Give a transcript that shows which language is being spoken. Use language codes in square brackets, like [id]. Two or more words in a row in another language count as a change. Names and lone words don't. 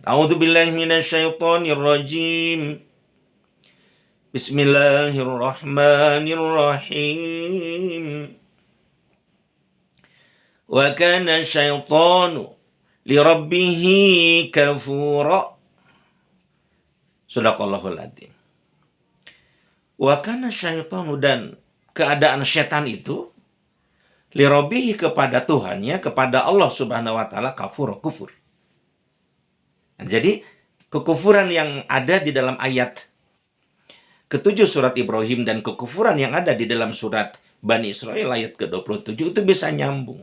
[ar] أعوذ بالله من الشيطان الرجيم. بسم الله الرحمن الرحيم. وكان الشيطان لربه كفورا. صدق الله العظيم. وكان الشيطان, [id] dan keadaan setan itu lirabbihi kepada Tuhannya, kepada Allah [ar] سبحانه وتعالى, [id] kafur. Nah, jadi kekufuran yang ada di dalam ayat ke-7 surat Ibrahim dan kekufuran yang ada di dalam surat Bani Israel ayat ke-27 itu bisa nyambung.